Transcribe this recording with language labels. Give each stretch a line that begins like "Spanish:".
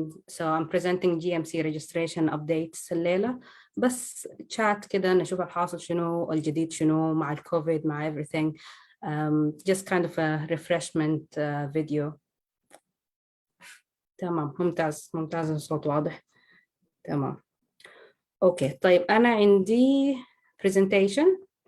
English: So I'm presenting GMC registration updates
Arabic: الليلة، بس chat كده نشوف الحاصل شنو، الجديد شنو مع الكوفيد مع everything.
English: Just kind of a refreshment video.
Arabic: تمام، ممتاز ممتاز، الصوت واضح. تمام. اوكي طيب أنا عندي presentation.